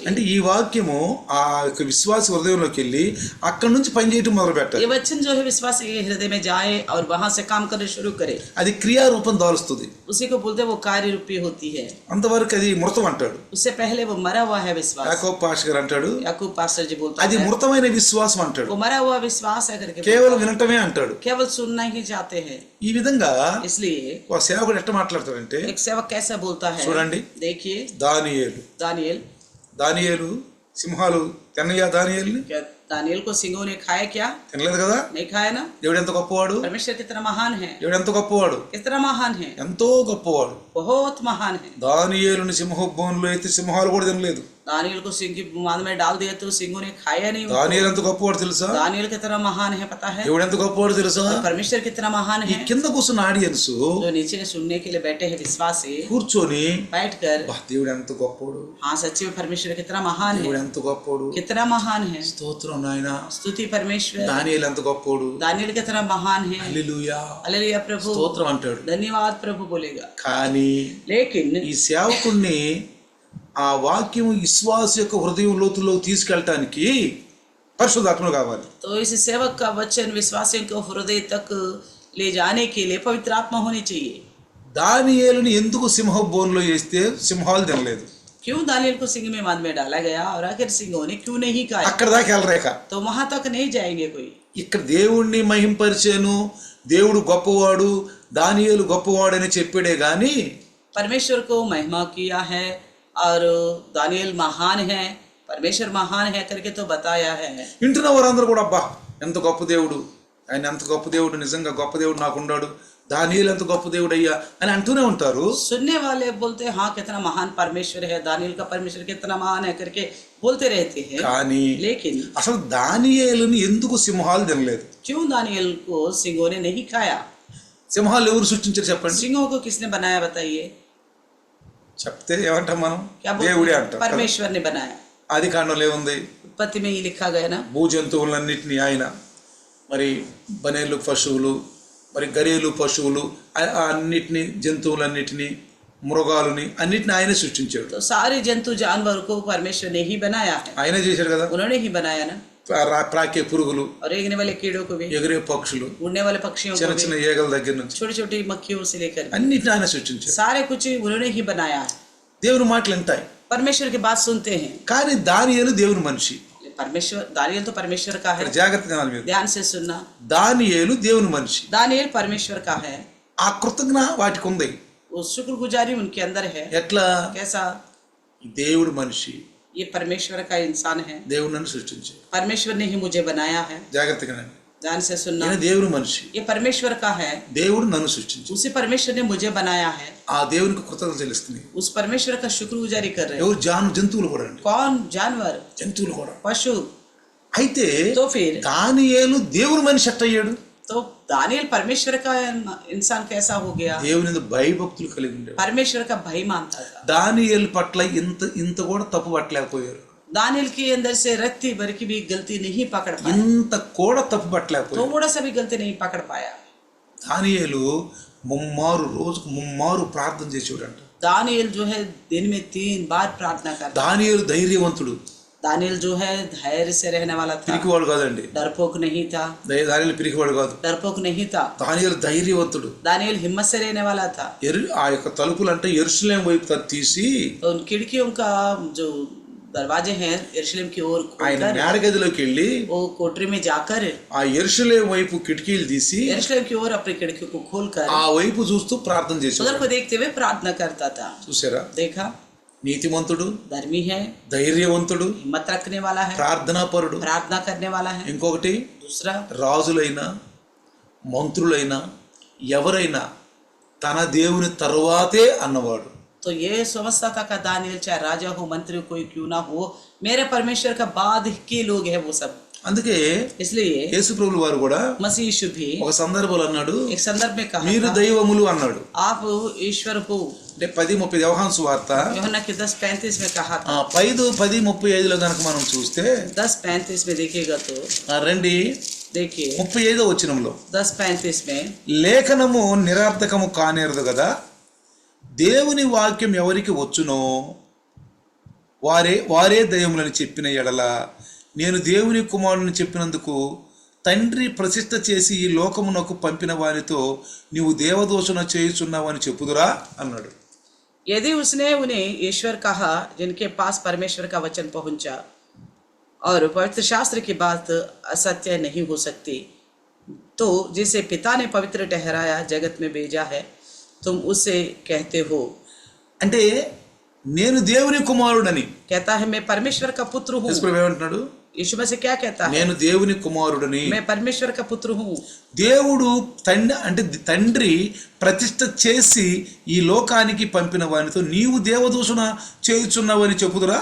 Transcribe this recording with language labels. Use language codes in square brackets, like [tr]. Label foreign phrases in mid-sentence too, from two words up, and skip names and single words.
[te] అంటే ఈ వాక్యము ఆ యొక్క విశ్వాస హృదయంలోకి వెళ్ళి అక్కడి నుంచి పని చేయటం మొదలు పెట్టాలి. [hi] ये वचन जो है विश्वास के हृदय में जाए और वहां से काम करना शुरू करे. [te] అది క్రియారూపం దాలుస్తుంది. [hi] उसी को बोलते हैं वो कार्य रूपी होती है. [te] అంతవరకు అది మృతం అంటాడు. [hi] उससे पहले वो मरा हुआ है विश्वास. [te] యాకోబు పాస్టర్ గారు అంటాడు [hi] याकूब पास्टर जी बोलता [te] అది [hi] है [te] మృతమైన విశ్వాసం అంటాడు. [hi] वो मरा हुआ विश्वास है करके [te] కేవలం వినటమే అంటాడు. [hi] केवल सुनना ही चाहते हैं. [te] ఈ విధంగా [hi] इसलिए [te] ఒక సేవకుడు ఎట్లా మాట్లాడతాడంటే [hi] एक सेवक कैसा बोलता है, [te] చూడండి. [hi] देखिए [te] దానియేలు [hi] दानियल [te] సింహాలు తిన్నయ్యా దానియేలుని? [hi] क्या दानियल को सिंहों ने खाया क्या? [te] తినలేదు కదా. [hi] नहीं खाया ना। [te] దేవుడు ఎంత గొప్పవాడు, [hi] परमेश्वर कितना महान है, [te] దేవుడు ఎంత గొప్పవాడు, [hi] कितना महान है, [te] ఎంతో గొప్పవాడు. [hi] बहुत महान है। [te] దానియేలుని సింహభవనంలో అయితే సింహాలు కూడా తినలేదు. [hi] दानियल को सिंह की बांध में डाल दिया तो सिंहों ने खाया नहीं उनको। [te] దానియేలు ఎంత గొప్పవాడు తెలుసా, [hi] दानियल कितना महान है पता है, [te] దేవుడు ఎంత గొప్పవాడు తెలుసా. [hi] और परमेश्वर कितना महान [te] ఈ [hi] है। [te] కింద కూర్చున్న ఆడియన్స్ [hi] जो नीचे सुनने के लिए बैठे हैं विश्वासी, [te] కూర్చొని [hi] बैठकर [te] "బా, దేవుడు ఎంత గొప్పవాడు, [hi] हाँ सच्ची में परमेश्वर कितना महान है, [te] దేవుడు ఎంత గొప్పవాడు, [hi] कितना महान है, [te] స్తోత్రం నాయన, [hi] स्तुति परमेश्वर, [te] దానియేలు ఎంత గొప్పవాడు, [hi] दानियल कितना महान है, [te] హల్లెలూయా [hi] हालेलुया प्रभु, [te] స్తోత్రం అంటాడు. [hi] धन्यवाद प्रभु बोलेगा। [te] కానీ [hi] लेकिन [te] ఈ సేవకుణ్ణి ఆ వాక్యం విశ్వాస యొక్క హృదయం లోతుల్లో తీసుకెళ్ళటానికి పరిశుద్ధాత్మ కావాలి. [hi] तो इस सेवक का वचन विश्वासियों को हृदय तक ले जाने के लिए पवित्र आत्मा होनी चाहिए। [te] దానియేలుని ఎందుకు సింహ బోన్లో వేస్తే సింహాలు తినలేదు? [hi] क्यों दानियल को सिंह में बांध में डाला गया और आखिर सिंहों ने क्यों नहीं खाया? [te] అక్కడ దాకా వెళ్ళరేక. [hi] तो वहां तक नहीं जाएंगे कोई। [te] ఇక్కడ దేవుణ్ణి మహింపరిచాను, దేవుడు గొప్పవాడు, దానియేలు గొప్పవాడని చెప్పాడే గాని [hi] परमेश्वर को महिमा किया है और दानियल महान है, परमेश्वर महान है करके तो बताया है। [te] వింటున్న వారందరూ కూడా అబ్బా ఎంత గొప్ప దేవుడు, ఆయన ఎంత గొప్ప దేవుడు, నిజంగా గొప్ప దేవుడు నాకున్నాడు, దానియేలు ఎంత గొప్ప దేవుడు అయ్యా అని అంటూనే ఉంటారు. [hi] सुनने वाले बोलते हैं हाँ कितना महान परमेश्वर है, दानियल का परमेश्वर कितना महान है करके बोलते रहते हैं। [te] కానీ [hi] लेकिन [te] అసలు దానియేలుని ఎందుకు సింహాలు తినలేదు? [hi] क्यों दानियल को सिंहों ने नहीं खाया? [te] సింహాలు ఎవరు సృష్టించారు చెప్పండి? [hi] सिंहों को किसने बनाया बताइए? [te] చెప్తే ఏమంటాం మనం? [hi] क्या [te] దేవుడే [hi] बोलते हैं? [te] అంటాం. [hi] परमेश्वर ने बनाया। [te] ఆది కాండంలో ఏముంది? [hi] उत्पत्ति में ही लिखा गया ना। [te] భూ జంతువులన్నిటినీ ఆయన, మరి బనేలు పశువులు, మరి గరేలు పశువులు, అన్నిటినీ జంతువులన్నిటినీ, మృగాలని అన్నిటిని ఆయనే సృష్టించాడు. [hi] तो सारे जंतु जानवर को परमेश्वर ने ही बनाया है, [te] ఆయనే చేశాడు కదా. [hi] उन्होंने ही बनाया ना। [te] ప్రాకే పురుగులు, [hi] और रेंगने वाले कीड़ों को भी, [te] ఎగిరే పక్షులు, [hi] उड़ने वाले पक्षियों को [te] చిన్న [hi] भी, [te] చిన్న ఈగల దగ్గర నుంచి [hi] छोटी छोटी मक्खियों से लेकर [te] అన్నిటిని ఆయన సృష్టించాడు. [hi] सारे कुछ उन्होंने ही बनाया है। [te] దేవుని మాటలు వింటాయి, [hi] परमेश्वर की बात सुनते हैं। [te] కానీ దానియేలు దేవుని మనిషి. [hi] परमेश्वर, दानियल तो परमेश्वर का है, [te] ఇక్కడ జాగ్రత్తగా వినాలి మీరు. [hi] ध्यान से सुनना। [te] దానియేలు దేవుని మనిషి. [hi] दानियल परमेश्वर का है, [te] ఆ కృతజ్ఞ వాటికి ఉంది. [hi] वो शुक्रगुजारी उनके अंदर है। [te] ఎట్లా? [hi] कैसा? [te] దేవుడు మనిషి, [hi] ये परमेश्वर का इंसान है, [te] దేవుడు నన్ను సృష్టించాడు. [hi] परमेश्वर ने ही मुझे बनाया है। [te] జాగ్రత్తగా వినండి. [hi] ध्यान से सुनना। [te] ఈయన దేవుని మనిషి, [hi] ये परमेश्वर का है, [te] దేవుడు నన్ను సృష్టించాడు. [hi] उसी परमेश्वर ने मुझे बनाया है। [te] ఆ దేవునికి కృతజ్ఞత చెల్లిస్తుంది. [hi] उस परमेश्वर का शुक्रगुजारी कर रहे हैं। [te] ఎవరు? జంతువులు కూడా అండి, [hi] कौन? जानवर, [te] జంతువులు కూడా. [hi] पशु। [te] అయితే [hi] तो फिर [te] దానియేలు దేవుని మనిషి ఎట్టయ్యాడు? [hi] तो दानियल परमेश्वर का इंसान कैसा हो गया? [te] దేవుని యందు భయభక్తులు కలిగి ఉండేవాడు. [hi] परमेश्वर का भय मानता था। [te] దానియేలు పట్ల ఇంత కూడా తప్పు పట్టలేకపోయారు. [hi] दानियल के अंदर से रत्ती भर की भी गलती नहीं पकड़ पाया, [te] ఇంత కూడా తప్పు పట్టలేకపోయారు. [hi] थोड़ा सा भी गलती नहीं पकड़ पाया। [te] దానియేలు రోజుకు ముమ్మారు ప్రార్థన చేసేవాడంట. [hi] दानियल जो है दिन में 3 बार प्रार्थना करता। [te] దానియేలు ధైర్యవంతుడు, [hi] दानियल जो है धैर्य से रहने वाला था, [te] పిరికివాడు కాదండి. [hi] डरपोक नहीं था, [te] దానియేలు పిరికివాడు కాదు, [hi] डरपोक नहीं था। [te] దానియేలు ధైర్యవంతుడు. [hi] दानियल हिम्मत से रहने वाला था। [te] ఆ యొక్క తలుపులు అంటే యెరూషలేము వైపు తీసి [hi] तो उन खिड़कियों का जो दरवाजे हैं यरूशलेम की ओर [te] ఆయన [hi] खोलकर, [te] మేడగదిలోకి వెళ్ళి [hi] वो कोठरी में जाकर [te] ఆ యెరూషలేము వైపు కిటికీలు తీసి [hi] यरूशलेम की ओर अपनी खिड़कियों को खोलकर [te] ఆ వైపు చూస్తూ ప్రార్థన [hi] उधर [te] చేసేవాడు. [hi] को देखते हुए प्रार्थना करता था। [te] చూసారా? [hi] देखा? [te] నీతిమంతుడు, [hi] धर्मी है, [te] ధైర్యవంతుడు, [hi] हिम्मत रखने वाला है, [te] ప్రార్థనాపరుడు. [hi] प्रार्थना करने वाला है। [te] ఇంకొకటి, [hi] दूसरा, [te] రాజులైనా మంత్రులైనా ఎవరైనా తన దేవుని తరువాతే అన్నవాడు. [hi] तो ये समझता था कि दानियल चाहे राजा हो, मंत्री कोई क्यों ना हो, मेरे परमेश्वर का बाद के लोग हैं वो सब। [te] అందుకే [hi] इसलिए [te] యేసు ప్రభువు వారు కూడా [hi] मसीह यीशु भी [te] ఒక సందర్భంలో అన్నాడు, [hi] एक संदर्भ में कहा [te] మీరు [hi] था, [te] దైవములు అన్నాడు. [hi] आप ईश्वर हो। [te] అంటే 10:30 యోహాను సువార్త [hi] यूहन्ना के 10:35 में कहा था। [te] 10:35లో కనుక మనం చూస్తే [hi] 10:35 में देखिएगा तो [te] రండి, [hi] देखिए [te] 35వ వచనంలో [hi] 10:35 में, [te] లేఖనము నిరర్థకము కానేరదు కదా, దేవుని వాక్యం ఎవరికి వచ్చునో వారే దయ్యములని చెప్పిన ఎడల నేను దేవుని కుమారుని చెప్పినందుకు తండ్రి ప్రతిష్ఠ చేసి ఈ లోకమునకు పంపిన వారితో నీవు దేవదూషణ చేయుచున్నావని చెప్పుదురా అన్నాడు. [hi] यदि उसने उन्हें ईश्वर कहा जिनके पास परमेश्वर का वचन पहुंचा और पवित्र शास्त्र की बात असत्य नहीं हो सकती, तो जिसे पिता ने पवित्र ठहराया जगत में भेजा है तुम उससे कहते हो। [te] అంటే నేను దేవుని కుమారుడని. [hi] कहता है मैं परमेश्वर का पुत्र हूँ। [te] యేసు ప్రభు ఏమంటున్నాడు? [hi] यीशु मसीह क्या कहता है? [te] నేను దేవుని కుమారుడని. [hi] मैं परमेश्वर का पुत्र हूँ। [te] దేవుడు తండ్రి ప్రతిష్ఠ చేసి ఈ లోకానికి పంపిన వానితో నీవు దేవదూషణ చేయుచున్నావని చెప్పుదురా?